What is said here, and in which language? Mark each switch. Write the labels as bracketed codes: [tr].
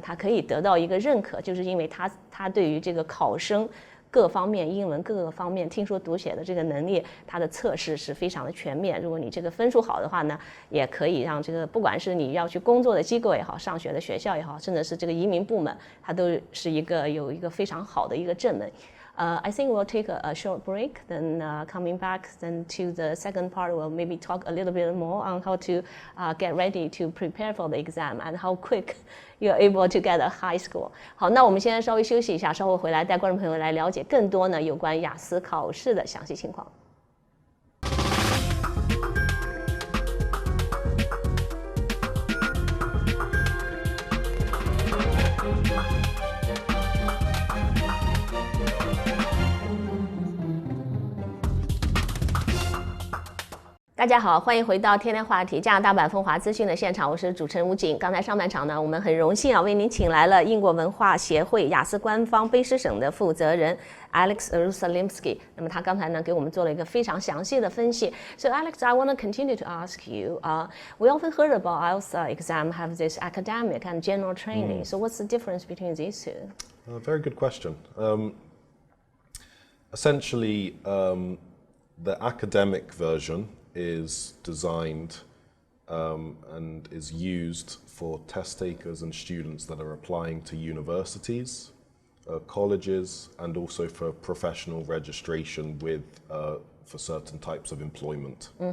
[zh] 它可以得到一个认可，就是因为它对于这个考生各方面英文各个方面听说读写的这个能力，它的测试是非常的全面。如果你这个分数好的话呢，也可以让这个不管是你要去工作的机构也好，上学的学校也好，甚至是这个移民部门，它都是有一个非常好的一个正门。 [en] I think we'll take a short break, then coming back then to the second part, we'll maybe talk a little bit more on how to get ready to prepare for the exam and how quick you're able to get a high score. [zh] 好，那我们现在稍微休息一下，稍后回来带观众朋友来了解更多呢有关雅思考试的详细情况。大家好，欢迎回到天天话题加拿大版风华资讯的现场，我是主持人吴景。刚才上半场呢，我们很荣幸为您请来了英国文化协会雅思官方卑诗省的负责人 Alex Jerusalemski。那么他刚才呢给我们做了一个非常详细的分析。 [en] So Alex, I want to continue to ask you. We often heard about IELTS exam have this academic and general training. So what's the difference between these two? Very good question. Essentially, the academic version is designed and is used for test takers and students that are applying to universities, colleges, and also for professional registration with for certain types of employment.